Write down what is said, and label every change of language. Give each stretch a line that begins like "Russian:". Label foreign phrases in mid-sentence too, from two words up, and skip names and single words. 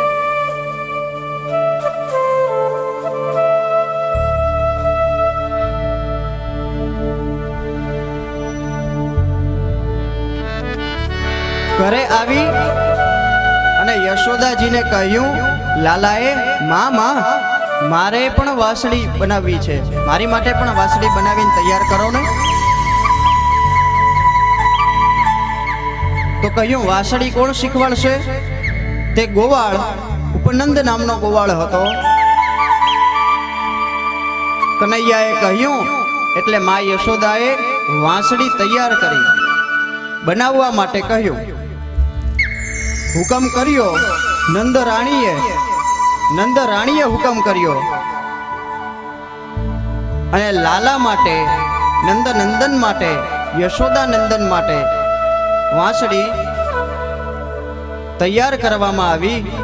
Gujarati: ઘરે આવી અને યશોદાજી ને કહ્યું લાલાએ મામા મારે પણ વાંસડી બનાવી છે, મારી માટે પણ વાંસડી બનાવીને તૈયાર કરો ને। તો કહ્યું વાંસડી કોણ શીખવાડશે? તે ગોવાળ ઉપનંદ નામનો ગોવાળ હતો। કન્હૈયાએ કહ્યું એટલે માં યશોદાએ વાંસડી તૈયાર કરી, બનાવવા માટે કહ્યું। હુકમ કર્યો નંદ રાણીએ હુકમ કર્યો અને લાલા માટે, નંદ નંદન માટે, યશોદા નંદન માટે વાંસડી તૈયાર કરવામાં આવી।